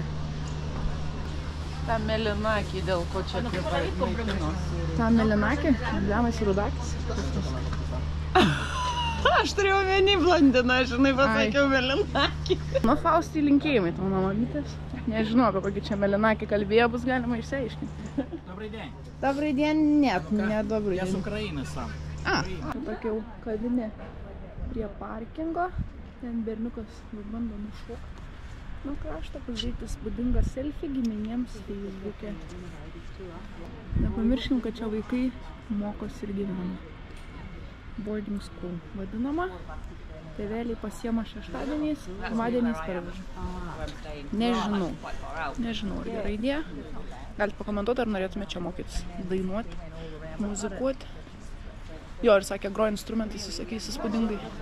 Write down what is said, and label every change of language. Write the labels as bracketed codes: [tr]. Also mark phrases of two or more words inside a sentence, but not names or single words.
[lt] Ta melinakė, dėl ko čia maitino. Ta melinakė? Blemas ir rudakis. Aš turėjau vienį blondiną, žinai, pasakiau melinakė. Nu, Faustai linkėjimai tau nuo mamytės. Nežinau, apie kokį čia melinakį kalbėjo, bus galima išsiaiškinti. [uk] Добрий день. [ru] Добрый день, нет, не добрый Я с день. Украины сам. [lt] Tokia jau kavinė prie parkingo. Ten berniukas bando nušokti. Nu, kraštą pažiūrėti spūdingą selfie giminėms Facebook'e. Nepamirškim, kad čia vaikai mokosi ir gyvena. [en] Boarding school [lt] vadinama. Tėveliai pasiema šeštadieniais, pirmadieniais parveža. Nežinau. Nežinau, ar gera idėja. Galite pakomentuoti, ar norėtume čia mokytis dainuoti, muzikuoti. Jo, ir sakė, groja instrumentais visokiais įspūdingai.